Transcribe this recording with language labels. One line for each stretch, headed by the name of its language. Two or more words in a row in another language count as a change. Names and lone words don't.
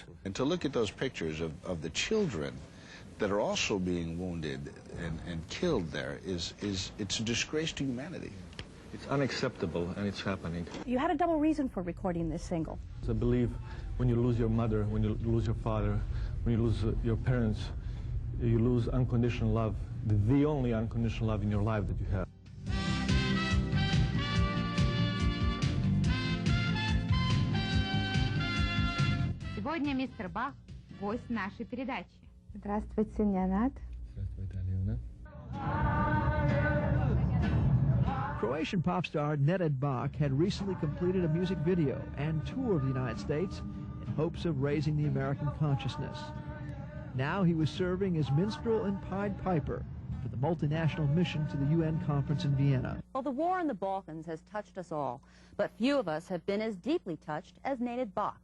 English: And to look at those pictures of the children that are also being wounded and killed there it's a disgrace to humanity. It's unacceptable, and it's happening. You had a double reason for recording this single. I believe when you lose your mother, when you lose your father, when you lose your parents, you lose unconditional love, the only unconditional love in your life that you have.
Russian: Сегодня мистер Бах – гость нашей передачи. Здравствуйте, Nenad. Здравствуйте, Алена.
English: Croatian pop star Nenad Bach had recently completed a music video and tour of the United States in hopes of raising the American consciousness. Now he was serving as minstrel and Pied Piper for the multinational mission to the UN conference in Vienna. Well, the war in the Balkans has touched us all, but few of us have been as deeply touched as Nenad Bach.